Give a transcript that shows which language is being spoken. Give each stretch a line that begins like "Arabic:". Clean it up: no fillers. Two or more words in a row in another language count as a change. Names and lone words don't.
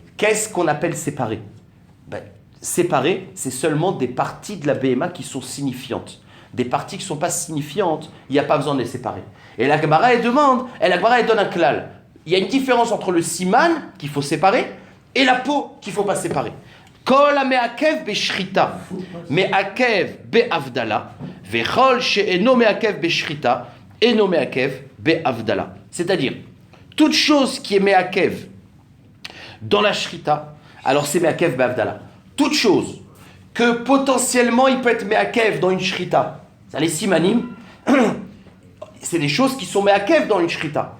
French: Qu'est-ce qu'on appelle séparer? Ben, séparer, c'est seulement des parties de la BMA qui sont signifiantes. Des parties qui ne sont pas signifiantes, il n'y a pas besoin de les séparer. Et la Gemara, elle donne un klal. Il y a une différence entre le siman, qu'il faut séparer, et la peau, qu'il ne faut pas séparer.
Hebrew: כל המעכב בשחיטה מעכב בהבדלה וכל שאינו מעכב בשחיטה אינו מעכב בהבדלה.
French: C'est-à-dire, toute chose qui est me'akev dans la shrita, alors c'est
Hebrew: מעכב בהבדלה.
French: Toute chose que potentiellement il peut être me'akev dans une shrita, ça les simanim, c'est des choses qui sont me'akev dans une shrita.